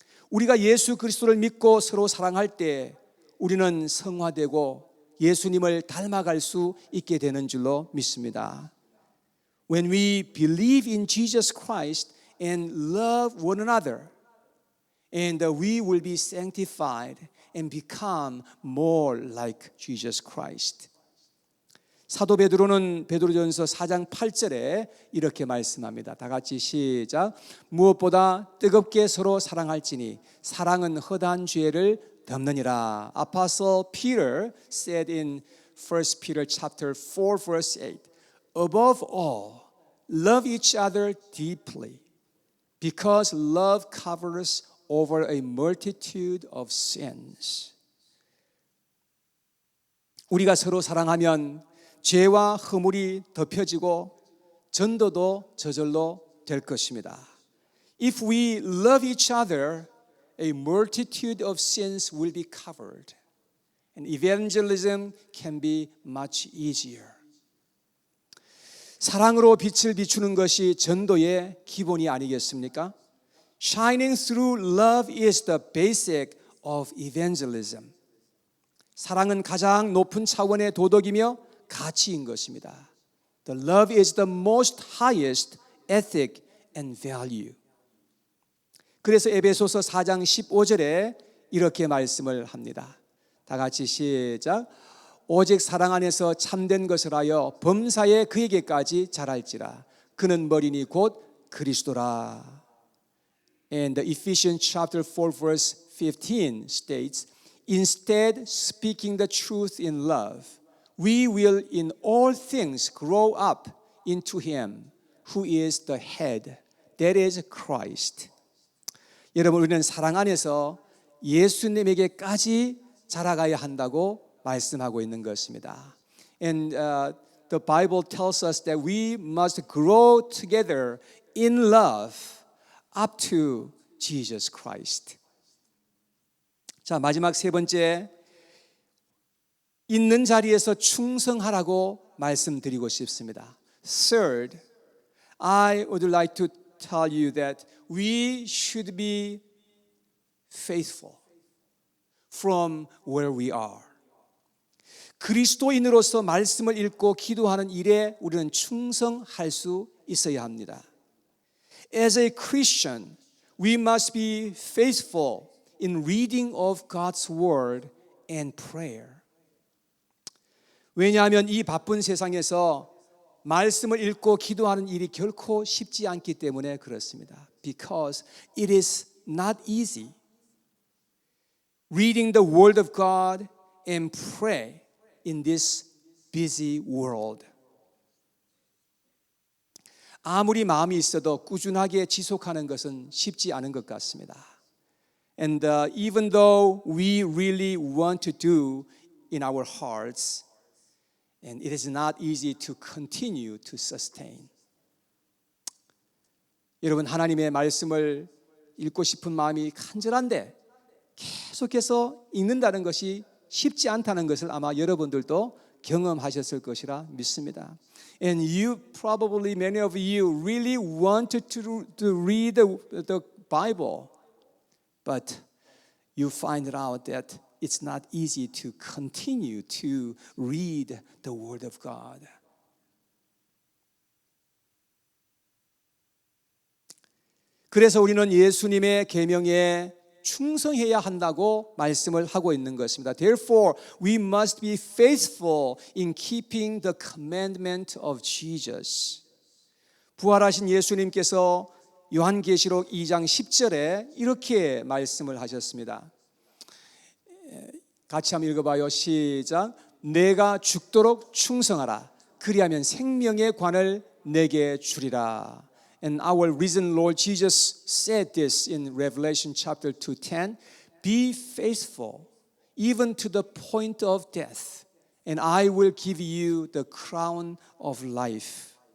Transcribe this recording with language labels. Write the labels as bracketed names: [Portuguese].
[Korean] 우리가 예수 그리스도를 믿고 서로 사랑할 때 우리는 성화되고 예수님을 닮아갈 수 있게 되는 줄로 믿습니다. [English] When we believe in Jesus Christ and love one another, and we will be sanctified and become more like Jesus Christ. [Korean] 사도 베드로는 베드로전서 4장 8절에 이렇게 말씀합니다. 다 같이 시작. 무엇보다 뜨겁게 서로 사랑할지니 사랑은 허다한 죄를 덮느니라. [English] Apostle Peter said in 1 Peter chapter 4 verse 8, Above all, love each other deeply, because love covers over a multitude of sins. [Korean] 우리가 서로 사랑하면 죄와 허물이 덮여지고 전도도 저절로 될 것입니다. [English] If we love each other, a multitude of sins will be covered, and evangelism can be much easier. [Korean] 사랑으로 빛을 비추는 것이 전도의 기본이 아니겠습니까? [English] Shining through love is the basic of evangelism. [Korean] 사랑은 가장 높은 차원의 도덕이며 가치인 것입니다. [English] The love is the most highest ethic and value. [Korean] 그래서 에베소서 4장 15절에 이렇게 말씀을 합니다. 다 같이 시작. 오직 사랑 안에서 참된 것을 하여 범사에 그에게까지 자랄지라. 그는 머리니 곧 그리스도라. [English] And the Ephesians chapter 4 verse 15 states, Instead, speaking the truth in love, we will in all things grow up into Him who is the head, that is Christ. [Korean] 여러분, 우리는 사랑 안에서 예수님에게까지 자라가야 한다고 말씀하고 있는 것입니다. [English] And the Bible tells us that we must grow together in love up to Jesus Christ. [Korean] 자, 마지막 세 번째, 있는 자리에서 충성하라고 말씀드리고 싶습니다. [English] Third, I would like to tell you that we should be faithful from where we are. [Korean] 그리스도인으로서 말씀을 읽고 기도하는 일에 우리는 충성할 수 있어야 합니다. [English] As a Christian, we must be faithful in reading of God's word and prayer. [Korean] 왜냐하면 이 바쁜 세상에서 말씀을 읽고 기도하는 일이 결코 쉽지 않기 때문에 그렇습니다. [English] Because it is not easy. Reading the word of God and pray in this busy world. [Korean] 아무리 마음이 있어도 꾸준하게 지속하는 것은 쉽지 않은 것 같습니다. [English] And even though we really want to do in our hearts, and it is not easy to continue to sustain. [Korean] 여러분, 하나님의 말씀을 읽고 싶은 마음이 간절한데 계속해서 읽는다는 것이 쉽지 않다는 것을 아마 여러분들도 경험하셨을 것이라 믿습니다. [English] And you probably, many of you really wanted to read the Bible, but you find out that it's not easy to continue to read the Word of God. [Korean] 그래서 우리는 예수님의 계명에 충성해야 한다고 말씀을 하고 있는 것입니다. [English] Therefore, we must be faithful in keeping the commandment of Jesus. [Korean] 부활하신 예수님께서 요한계시록 2장 10절에 이렇게 말씀을 하셨습니다. 같이 한번 읽어봐요. 시작. 내가 죽도록 충성하라. 그리하면 생명의 관을 내게 주리라. [English] And our risen Lord Jesus said this in Revelation chapter 2:10. Be faithful even to the point of death, and I will give you the crown of life.